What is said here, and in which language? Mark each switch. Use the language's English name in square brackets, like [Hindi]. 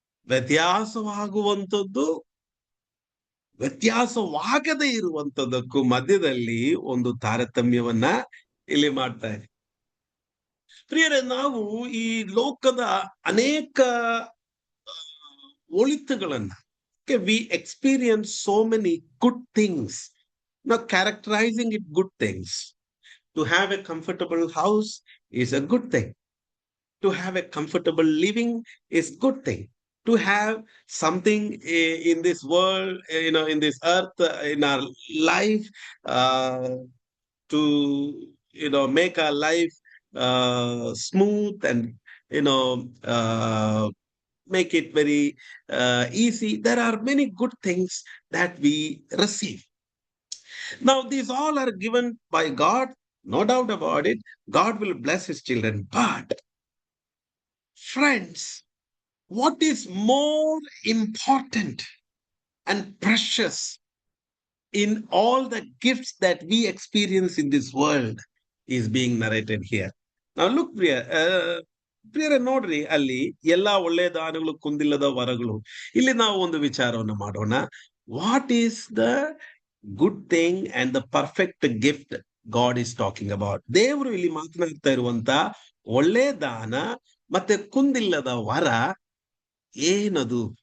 [Kannada] ವ್ಯತ್ಯಾಸವಾಗುವಂಥದ್ದು, ವ್ಯತ್ಯಾಸವಾಗದೇ ಇರುವಂತದ್ದಕ್ಕೂ ಮಧ್ಯದಲ್ಲಿ ಒಂದು ತಾರತಮ್ಯವನ್ನ ಇಲ್ಲಿ ಮಾಡ್ತಾ ಇದೆ. ಪ್ರಿಯರೇ, ನಾವು ಈ ಲೋಕದ ಅನೇಕ ಒಳಿತುಗಳನ್ನ, [English] we experience so many good things, [Kannada] ನಾವು [English] Characterizing it good things. To have a comfortable house is a good thing. To have a comfortable living is good thing. To have something in this world, in this earth, in our life, to make our life smooth and you know uh, make it very easy. There are many good things that we receive. Now, these all are given by God, no doubt about it. God will bless his children. But, friends, what is more important and precious in all the gifts that we experience in this world is being narrated here. Now, look, [Kannada] ಪ್ರಿಯರೇ, ನೋಡ್ರಿ, ಅಲ್ಲಿ ಎಲ್ಲಾ ಒಳ್ಳೆಯ ದಾನಗಳು, ಕುಂದಿಲ್ಲದ ವರಗಳು. ಇಲ್ಲಿ ನಾವು ಒಂದು ವಿಚಾರವನ್ನು ಮಾಡೋಣ. [English] What is the good thing and the perfect gift God is talking about? [Kannada] ದೇವರು ಇಲ್ಲಿ ಮಾತನಾಡ್ತಾ ಇರುವಂತ ಒಳ್ಳೆ ದಾನ ಮತ್ತೆ ಕುಂದಿಲ್ಲದ ವರ ಏನದು?